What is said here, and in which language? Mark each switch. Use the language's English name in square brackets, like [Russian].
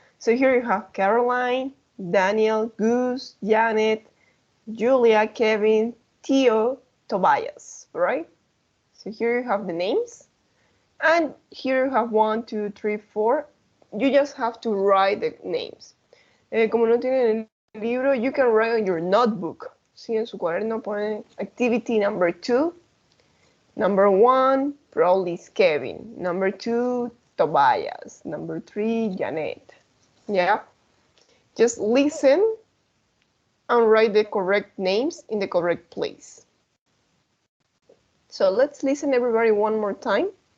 [English] So here you have Caroline, Daniel, Gus, Janet, Julia, Kevin, Theo, Tobias, right? So here you have the names. And here you have 1, 2, 3, 4. You just have to write the names. [Spanish] Como no tienen el libro, [English] you can write on your notebook. [Spanish] Sí, en su cuaderno ponen [English] activity number 2. Number 1 probably is Kevin. Number 2, Tobias. Number 3, Janet. Yeah? Just listen and write the correct names in the correct place. So let's listen everybody one more time.